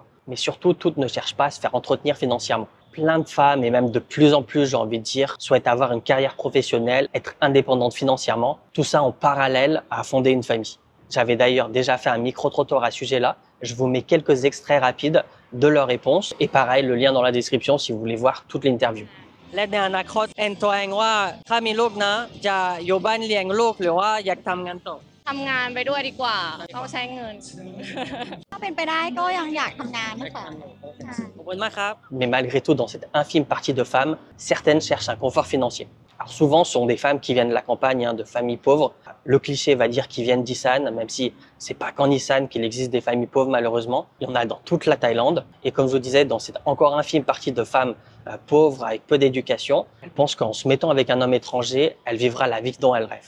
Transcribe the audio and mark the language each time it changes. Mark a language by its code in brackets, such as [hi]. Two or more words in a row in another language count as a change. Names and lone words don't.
[fr] Mais surtout, toutes ne cherchent pas à se faire entretenir financièrement. Plein de femmes, et même de plus en plus, j'ai envie de dire, souhaitent avoir une carrière professionnelle, être indépendantes financièrement, tout ça en parallèle à fonder une famille. J'avais d'ailleurs déjà fait un micro-trottoir à ce sujet-là. Je vous mets quelques extraits rapides de leurs réponses. Et pareil, le lien dans la description si vous voulez voir toute l'interview. [th] และในอนาคตแอนตัวเองว่าถ้ามีลูกนะจะอยู่บ้านเลี้ยงลูกหรือว่าอยากทำงานต่อ ทำงานไปด้วยดีกว่าต้องใช้เงิน ถ้าเป็นไปได้ก็ยังอยากทำงานนะคะ ขอบคุณมากครับ [fr] Mais malgré tout, dans cette infime partie de femmes, certaines cherchent un confort financier. Alors souvent, ce sont des femmes qui viennent de la campagne, de familles pauvres. Le cliché va dire qu'ils viennent d'Isan, même si c'est pas qu'en Isan qu'il existe des familles pauvres malheureusement. Il y en a dans toute la Thaïlande. Et comme je vous disais, dans cette encore infime partie de femmes pauvres avec peu d'éducation, elles pensent qu'en se mettant avec un homme étranger, elle vivra la vie dont elle rêve.